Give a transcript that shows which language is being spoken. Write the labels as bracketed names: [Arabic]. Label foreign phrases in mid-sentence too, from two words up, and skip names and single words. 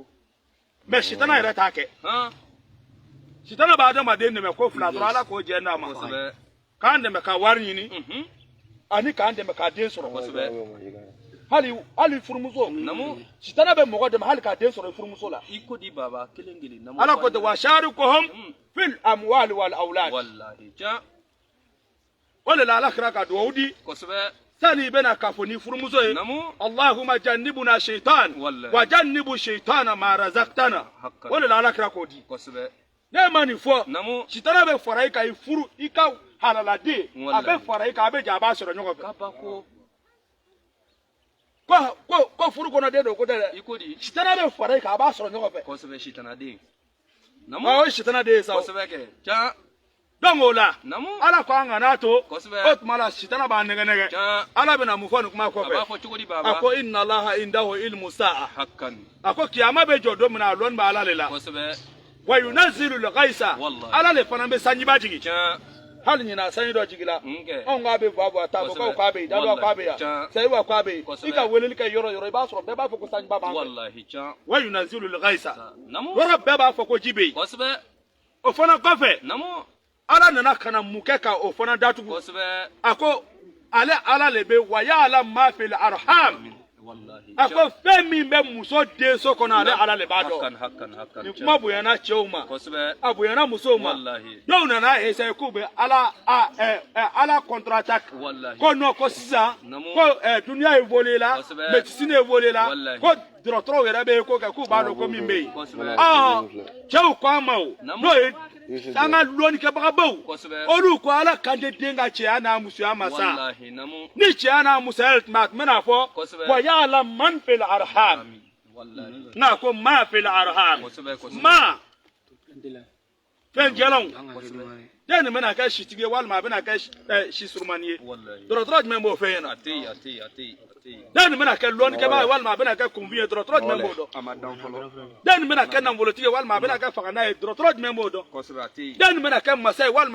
[Bambara] mɛ sitana yɛrɛ t'a kɛ sitana b'a adamaden dɛmɛ ko fila dɔrɔn ala k'o jɛ n'a ma k'an dɛmɛ ka wari ɲini ani k'an dɛmɛ ka den sɔrɔ hali furumuso sitana bɛ mɔgɔ dɛmɛ hali ka den sɔrɔ furumuso la i ko di baba kelen kelen ala ko ten [Arabic] وشاركهم في الأموال والأولاد [Bambara] wallahi tiɲɛ o de la ala kira ka duwawu di kosɛbɛ sani i bɛna k'a fɔ ni furumuso ye [Arabic] اللهم جنبنا الشيطان وجنب الشيطان ما رزقتنا [Bambara] o de la ala kira k'o di kosɛbɛ ne ma nin fɔ sitana bɛ fara i kan i furu i ka halaladen a bɛ fara i kan a bɛ jɛ a b'a sɔrɔ ɲɔgɔn fɛ kabako ko furu kɔnɔ den don ko tɛ dɛ i ko di sitana bɛ fara i kan a b'a sɔrɔ ɲɔgɔn fɛ kosɛbɛ sitana den o ye sitana den ye sa kosɛbɛ kɛ tiɲɛ donc o la ala ko an kana to kosɛbɛ o tuma la sitana b'a nɛgɛnɛgɛ ala bɛna mun fɔ nin kuma a b'a kɔfɛ fɔ cogo di baba a ko [Arabic] إن الله عنده علم الساعة [Bambara] hakan a ko kiyama bɛ jɔ don min na a lɔnni bɛ ala le la kosɛbɛ [Arabic] وينزل الغيث [Bambara] ala le fana bɛ sanjiba jigin tiɲɛ hali ɲina sanji dɔ jigila anw k'a bɛ bɔ a ta bɔ k'aw k'a bɛ yen dadɔ k'a bɛ yan sayiwa k'a bɛ yen i ka weleli kɛ yɔrɔ yɔrɔ i b'a sɔrɔ bɛɛ b'a fɔ ko sanjiba b'an fɛ wallahi tiɲɛ [Arabic] وينزل الغيث [Bambara] yɔrɔ bɛɛ b'a fɔ ko ji bɛ yen kosɛbɛ o fana kɔfɛ ala nana ka na mun kɛ ka o fana datugu kosɛbɛ a ko ale ala le bɛ [Arabic] ويعلم ما في الأرحام [Bambara] a ko fɛn min bɛ muso denso kɔnɔ ale ala le b'a dɔn nin kuma bonyana cɛw ma a bonyana musow ma dɔw nana essayer k'u bɛ ala [French] contre attaque [Bambara] ko non ko sisan ko duniya [French] évolué la médecine évolué [Bambara] la ko dɔgɔtɔrɔw yɛrɛ bɛ ko kɛ k'u b'a dɔn ko min bɛ yen cɛw ko an ma o n'o ye an ka lɔnnikɛbagabaw olu ko ala kan tɛ den ka cɛya n'a musoya ma sa ni cɛya n'a musoya tun bɛ n'a fɔ [Arabic] ويعلم من في الأرحام [Bambara] n'a ko [Arabic] ما في الأرحام [Bambara] ma fɛn jɛlenw den nin bɛna kɛ sitigi ye walima a bɛna kɛ si surumani ye dɔgɔtɔrɔ jumɛn b'o fɛn ɲɛna den nin bɛna kɛ lɔnnikɛbaga ye walima a bɛna kɛ kunfin ye dɔgɔtɔrɔ jumɛn b'o dɔn den nin bɛna kɛ nafolotigi ye walima a bɛna kɛ fagana ye dɔgɔtɔrɔ jumɛn b'o dɔn den nin bɛna kɛ masa ye walima a